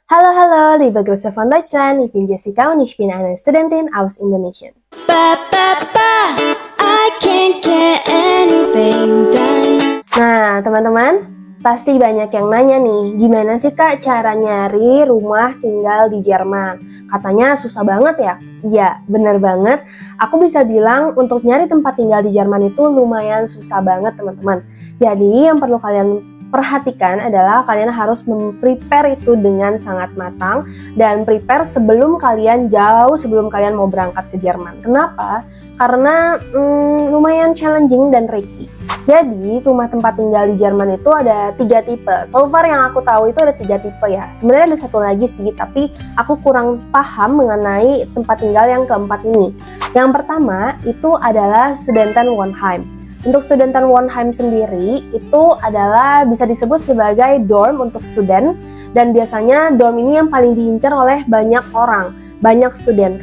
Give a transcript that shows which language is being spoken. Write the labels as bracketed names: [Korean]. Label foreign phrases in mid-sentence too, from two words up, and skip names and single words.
[German] Hallo, liebe Grüße von Deutschland. Ich bin Jessica und ich bin eine Studentin aus Indonesien. [Indonesian] Nah, teman-teman, pasti banyak yang nanya nih, gimana sih Kak cara nyari rumah tinggal di Jerman? Katanya susah banget ya? Iya, bener banget. Aku bisa bilang untuk nyari tempat tinggal di Jerman itu lumayan susah banget, teman-teman. Jadi, yang perlu kalian perhatikan adalah kalian harus prepare itu dengan sangat matang dan prepare sebelum kalian mau berangkat ke Jerman. Kenapa? Karena lumayan challenging dan tricky. Jadi rumah tempat tinggal di Jerman itu ada 3 tipe. [English] So far [Indonesian] yang aku tahu itu ada 3 tipe ya. Sebenarnya ada satu lagi sih, tapi aku kurang paham mengenai tempat tinggal yang keempat ini. Yang pertama itu adalah Studentenwohnheim. Untuk Studentenwohnheim sendiri itu adalah bisa disebut sebagai dorm untuk student, dan biasanya dorm ini yang paling diincar oleh banyak orang, banyak student.